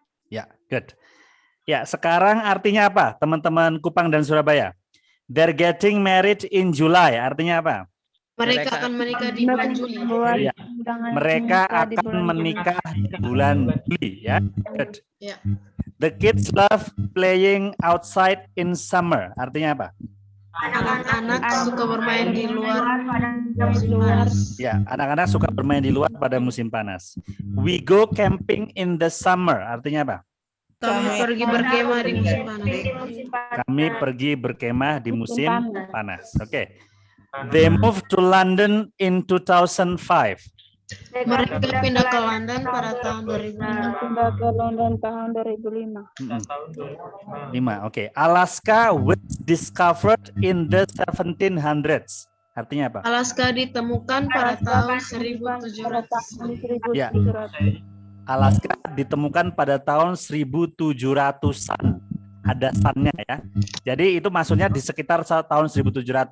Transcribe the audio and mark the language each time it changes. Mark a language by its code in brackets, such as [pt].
[id] Ya, good. Ya, sekarang artinya apa, teman-teman Kupang dan Surabaya? [en] They're getting married in July. [id] Artinya apa? Mereka akan menikah di bulan Juli. Ya, mereka akan menikah di bulan Juli. Ya, good. Ya. [en] The kids love playing outside in summer. [id] Artinya apa? Anak-anak suka bermain di luar musim panas. Ya, anak-anak suka bermain di luar pada musim panas. [en] We go camping in the summer. [id] Artinya apa? Kami pergi berkemah di musim panas. Kami pergi berkemah di musim panas. Oke. [en] They moved to London in 2005. [id] Mereka pindah ke London pada tahun 2005. Pindah ke London tahun 2005. 5. Oke. [en] Alaska was discovered in the 1700s. [id] Artinya apa? Alaska ditemukan pada tahun 1700. Ya. Alaska ditemukan pada tahun 1700-an. Ada sannya ya. Jadi itu maksudnya di sekitar tahun 1700.